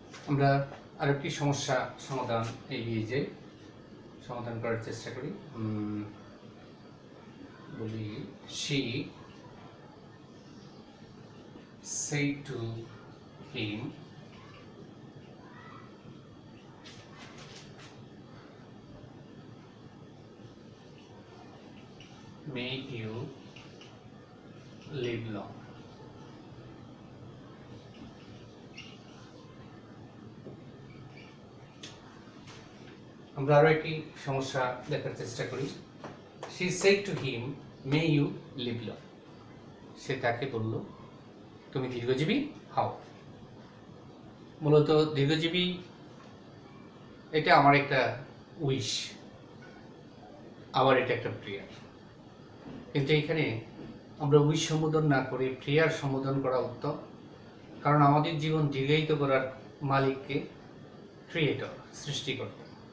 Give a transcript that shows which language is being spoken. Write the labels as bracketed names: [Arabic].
[Bangla] আমরা আরেকটি সমস্যা সমাধান এগিয়ে যাই, সমাধান করার চেষ্টা করি। বলি, [English] she said to him, may you live long. [Bangla] আমরা আরো একটি সমস্যা দেখার চেষ্টা করি। [English] She said to him, may you live long. [Bangla] সে তাকে বলল, তুমি দীর্ঘজীবী হও। মূলত দীর্ঘজীবী এটা আমার একটা উইশ, আবার এটা একটা প্রেয়ার। কিন্তু এখানে আমরা উইশ সম্বোধন না করে প্রেয়ার সম্বোধন করা উত্তম, কারণ আমাদের জীবন দীর্ঘায়িত করার মালিককে ক্রিয়েটর, সৃষ্টিকর্তা।